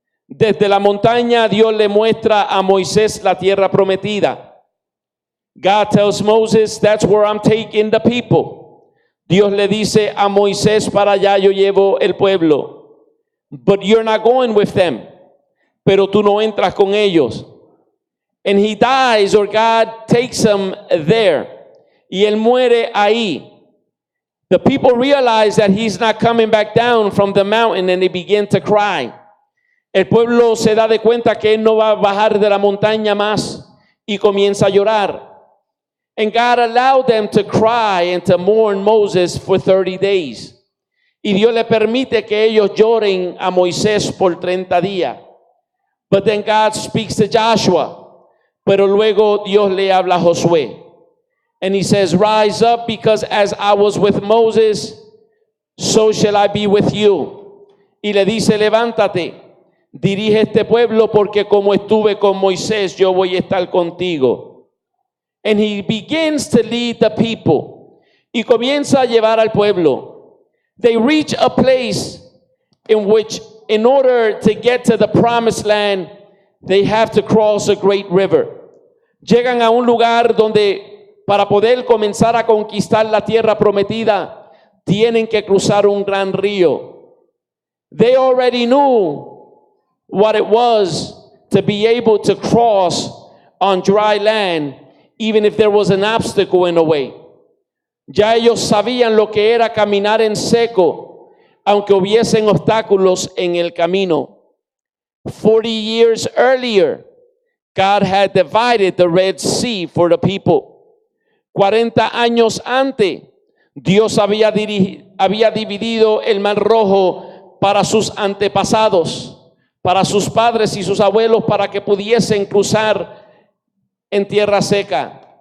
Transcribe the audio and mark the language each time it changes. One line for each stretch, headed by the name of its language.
Spanish: Desde la montaña, Dios le muestra a Moisés la tierra prometida.
English: God tells Moses, that's where I'm taking the people.
Spanish: Dios le dice a Moisés, para allá yo llevo el pueblo.
English: But you're not going with them.
Spanish: Pero tú no entras con ellos.
English: And he dies, or God takes him there.
Spanish: Y él muere ahí.
English: The people realize that he's not coming back down from the mountain, and they begin to cry.
Spanish: El pueblo se da de cuenta que él no va a bajar de la montaña más y comienza a llorar.
English: And God allowed them to cry and to mourn Moses for 30 days.
Spanish: Y Dios le permite que ellos lloren a Moisés por 30 días.
English: But then God speaks to Joshua.
Spanish: Pero luego Dios le habla a Josué.
English: And he says, rise up, because as I was with Moses, so shall I be with you.
Spanish: Y le dice, levántate, dirige este pueblo, porque como estuve con Moisés, yo voy a estar contigo.
English: And he begins to lead the people.
Spanish: Y comienza a llevar al pueblo.
English: They reach a place in which, in order to get to the promised land, they have to cross a great river.
Spanish: Llegan a un lugar donde para poder comenzar a conquistar la tierra prometida, tienen que cruzar un gran río.
English: They already knew what it was to be able to cross on dry land, even if there was an obstacle in the way.
Spanish: Ya ellos sabían lo que era caminar en seco, aunque hubiesen obstáculos en el camino.
English: 40 years earlier, God had divided the Red Sea for the people.
Spanish: 40 años antes, Dios había dividido el Mar Rojo para sus antepasados, para sus padres y sus abuelos, para que pudiesen cruzar en tierra seca.